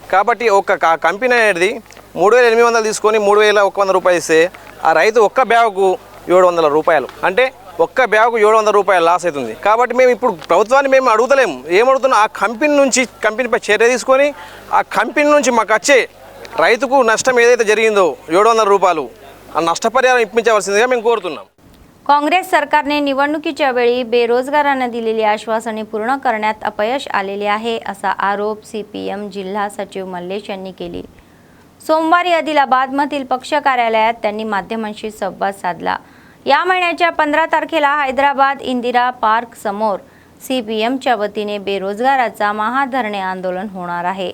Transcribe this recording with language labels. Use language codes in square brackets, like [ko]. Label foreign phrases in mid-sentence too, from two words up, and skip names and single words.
[te] కాబట్టి ఆ కంపెనీ అనేది 3,800 తీసుకొని 3,100 రూపాయలు ఇస్తే ఆ రైతు ఒక్క బ్యాగుకు 700 రూపాయలు, అంటే ఒక్క బ్యాగు 700 రూపాయలు లాస్ అవుతుంది. కాబట్టి మేము ఇప్పుడు ప్రభుత్వాన్ని మేము అడుగుతలేము. ఏమడుగుతున్నాం, ఆ కంపెనీపై చర్య తీసుకొని ఆ కంపెనీ నుంచి మాకు వచ్చే రైతుకు నష్టం ఏదైతే జరిగిందో 700 రూపాయలు ఆ नष्टपरिहार इप्పించవలసిందిగా మేము కోరుతున్నాం. [mr] काँग्रेस सरकारने निवडणुकीच्या वेळी बेरोजगारांना दिलेली आश्वासने पूर्ण करण्यात अपयश आलेले आहे असा आरोप CPM जिल्हा सचिव मल्लेश यांनी केली. सोमवारी आदिलाबादमधील पक्ष कार्यालयात त्यांनी माध्यमांशी संवाद साधला. या महिन्याच्या 15 तारखेला हैदराबाद इंदिरा पार्क समोर CPMच्या वतीने बेरोजगाराचा महाधरणे आंदोलन होणार आहे.